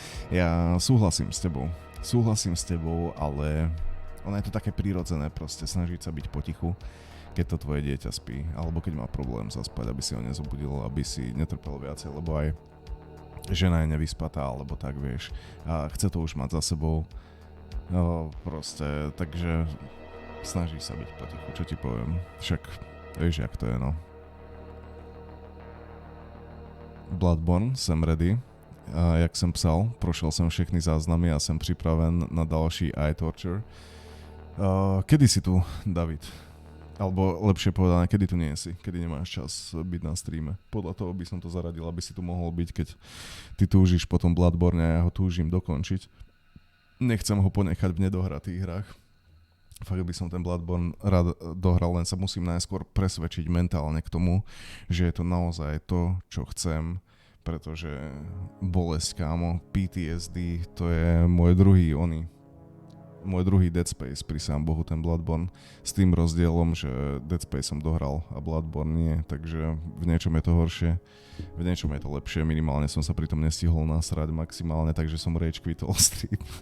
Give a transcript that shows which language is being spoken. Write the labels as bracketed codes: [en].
[sk] Ja súhlasím s tebou, ale ono je to také prirodzené proste snažiť sa byť potichu, keď to tvoje dieťa spí, alebo keď má problém zaspať, aby si ho nezobudil, aby si netrpel viacej, lebo aj žena je nevyspatá, alebo tak, vieš, a chce to už mať za sebou, no proste, takže snaží sa byť potichu, čo ti poviem, však vieš, jak to je, no. [cs] Bloodborne, jsem ready. Jak jsem psal, prošel jsem všechny záznamy a jsem připraven na další eye torture. [sk] Kedy si tu, David? Alebo lepšie povedané, kedy tu nie si? Kedy nemáš čas byť na streame? Podľa toho by som to zaradil, aby si tu mohol byť, keď ty túžiš po tom Bloodborne a ja ho túžim dokončiť. Nechcem ho ponechať v nedohratých hrách. Fakt by som ten Bloodborne rád dohral, len sa musím najskôr presvedčiť mentálne k tomu, že je to naozaj to, čo chcem, pretože bolesť, kámo, PTSD, to je môj druhý Dead Space, pri sám Bohu ten Bloodborne, s tým rozdielom, že Dead Space som dohral a Bloodborne nie, takže v niečom je to horšie, v niečom je to lepšie, minimálne som sa pri tom nestihol nasrať maximálne, takže som rage quitol stream.